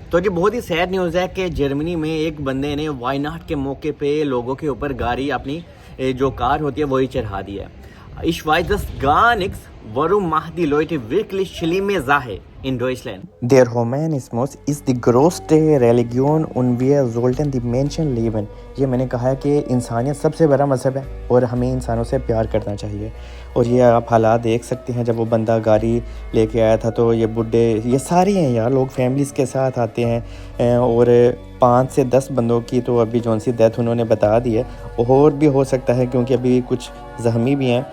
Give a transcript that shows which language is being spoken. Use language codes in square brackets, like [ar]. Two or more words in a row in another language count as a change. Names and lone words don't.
[ur] تو یہ بہت ہی [en] sad news [ur] ہے کہ جرمنی میں ایک بندے نے وائی ناٹ کے موقع پہ لوگوں کے اوپر گاڑی اپنی جو کار ہوتی ہے وہی چڑھا دی ہے. [de] Ich weiß das gar nichts, warum machen die Leute wirklich schlimme Sache in Deutschland? Der Humanismus ist die größte Religion und wir sollten die Menschen lieben. [ur] یہ میں نے کہا ہے کہ انسانیت سب سے بڑا مذہب ہے اور ہمیں انسانوں سے پیار کرنا چاہیے. اور یہ آپ حالات دیکھ سکتے ہیں، جب وہ بندہ گاڑی لے کے آیا تھا تو یہ بڈھے، یہ سارے ہیں یار، لوگ فیملیز کے ساتھ آتے ہیں، اور 5 سے 10 بندوں کی تو ابھی جون سی ڈیتھ انہوں نے بتا دی ہے، اور بھی ہو سکتا ہے کیونکہ ابھی کچھ زخمی بھی ہیں.